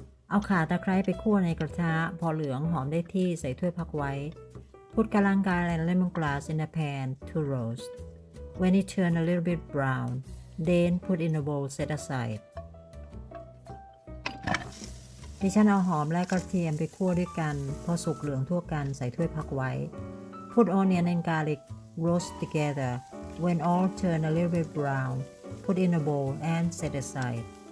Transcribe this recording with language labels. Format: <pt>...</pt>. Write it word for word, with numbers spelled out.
<th>เอาข่าตะไคร้ไปคั่วในกระทะพอเหลืองหอมได้ที่ใส่ถ้วยพักไว้</th> <en>Put galangal and lemongrass in a pan to roast. When it turn a little bit brown, then put in a bowl set aside.</en> <th>ดิฉันเอาหอมและกระเทียมไปคั่วด้วยกันพอสุกเหลืองทั่วกันใส่ถ้วยพักไว้</th> <en>Put onion and garlic roast together. When all turn a little bit brown, put in a bowl and set aside.</en>